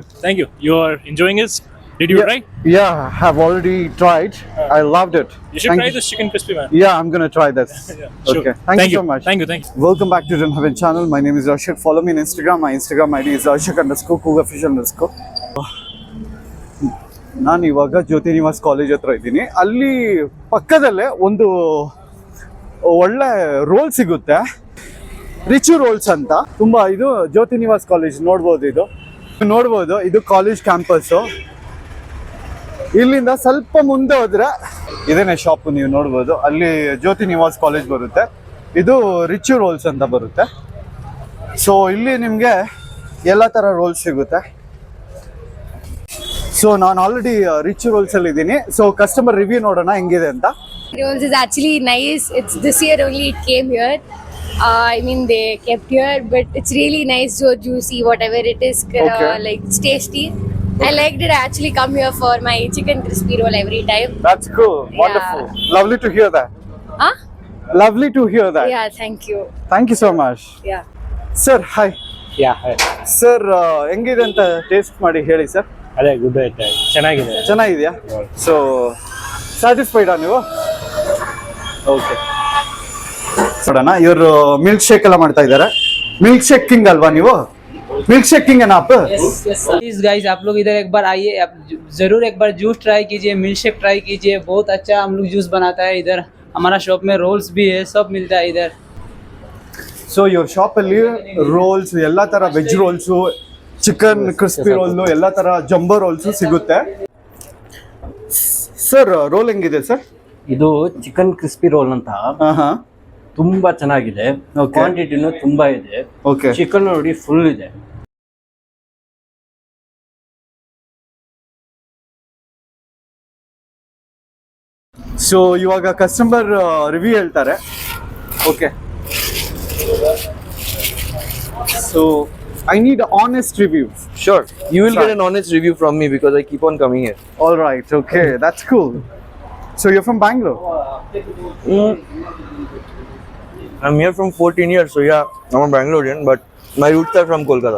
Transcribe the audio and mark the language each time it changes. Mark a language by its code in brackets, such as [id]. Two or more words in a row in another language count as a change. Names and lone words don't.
[en] Thank you. You are enjoying this? Did you try? Yeah, I have already tried. I loved it. You should try this chicken crispy, man. Yeah, I'm gonna try this. Yeah, sure. Okay. Thank you so much. Thank you. Welcome back to Dun Heaven channel. My name is Rashid. Follow me on Instagram. My Instagram ID is Rashid_Cook_official_. [kn] ನಾನು ಇವಾಗ ಜ್ಯೋತಿ ನಿವಾಸ್ ಕಾಲೇಜ್ ಹತ್ರ ಇದ್ದೀನಿ. ಅಲ್ಲಿ ಪಕ್ಕದಲ್ಲೇ ಒಂದು ಒಳ್ಳೆ ರೋಲ್ ಸಿಗುತ್ತೆ, ರಿಚು ರೋಲ್ಸ್ ಅಂತ. ತುಂಬಾ ಇದು ಜ್ಯೋತಿ ನಿವಾಸ್ ಕಾಲೇಜ್ ನೋಡ್ಬೋದು. ಇದು [en] college campus. [kn] ಇಲ್ಲಿಂದ ಸ್ವಲ್ಪ ಮುಂದೆ ಹೋದ್ರೆ ಇದೇನೆ ಶಾಪ್ ನೀವು ನೋಡ್ಬೋದು. ಅಲ್ಲಿ ಜ್ಯೋತಿ ನಿವಾಸ್ ಕಾಲೇಜ್ ಬರುತ್ತೆ. ಇದು ರಿಚು ರೋಲ್ಸ್ ಅಂತ ಬರುತ್ತೆ. ಸೊ ಇಲ್ಲಿ ನಿಮಗೆ ಎಲ್ಲ ಥರ ರೋಲ್ಸ್ ಸಿಗುತ್ತೆ. ಸೊ ನಾನು ಆಲ್ರೆಡಿ ರಿಚು ರೋಲ್ಸ್ ಅಲ್ಲಿ ಇದ್ದೀನಿ. [en] so customer review [kn] ನೋಡೋಣ ಹೆಂಗಿದೆ ಅಂತ. [en] Rolls is actually nice. It's this year only it came here. I mean they kept here, but it's really nice, so juicy, whatever it is. Okay. Like it's tasty. I liked it. I actually come here for my chicken crispy roll every time. That's cool. Wonderful. Lovely to hear that. Huh? Lovely to hear that. Yeah, thank you. Thank you so much. Yeah. sir hi. Yeah. [kn] ಸರ್ ಹೆಂಗಿದೆ ಅಂತ ಟೇಸ್ಟ್ ಮಾಡಿ ಹೇಳಿ ಸರ್. ಅದೇ ಗುಡ್ ಐತೆ, ಚೆನ್ನಾಗಿದೆಯಾ? [en] so satisfied [kn] ನೀವು? ಓಕೆ. ನೋಡೋಣ. ಇವರು [en] milk shake [kn] ಎಲ್ಲ ಮಾಡ್ತಾ ಇದ್ದಾರೆ. [en] milk shake king [kn] ಅಲ್ವಾ ನೀವು? [en] milk shake king [hi] है ना आप? [en] please guys [hi] आप लोग इधर एक बार आइए, आप जरूर एक बार [en] juice try [hi] कीजिए, [en] milk shake try [hi] कीजिए. बहुत अच्छा हम लोग जूस बनाता है इधर. हमारा शॉप में रोल्स भी है, सब मिलता है इधर. [kn] ಸೊ ಇವ್ರ ಶಾಪಲ್ಲಿ ರೋಲ್ಸ್ ಎಲ್ಲ ಥರ [en] veg rolls, chicken crispy roll, [kn] ಎಲ್ಲ ಥರ [en] jumbo rolls [kn] ಸಿಗುತ್ತೆ. ಸರ್ ರೋಲ್ ಹೆಂಗಿದೆ ಸರ್? ಇದು [en] chicken crispy roll [kn] ಅಂತ ತುಂಬಾ ಚೆನ್ನಾಗಿದೆ. ಕ್ವಾಂಟಿಟಿನೂ ತುಂಬಾ ಇದೆ. ಚಿಕನ್ ನೋಡಿ ಫುಲ್ ಇದೆ. ಸೊ ಇವಾಗ [en] customer review [kn] ಹೇಳ್ತಾರೆ. ಓಕೆ. [en] So I need an honest review. Sure, you will get an honest review from me because I keep on coming here. All right, okay, that's cool. So you're from Bangalore? I'm here from 14 years, so yeah, I'm a Bangalorean, but my roots are from Kolkata.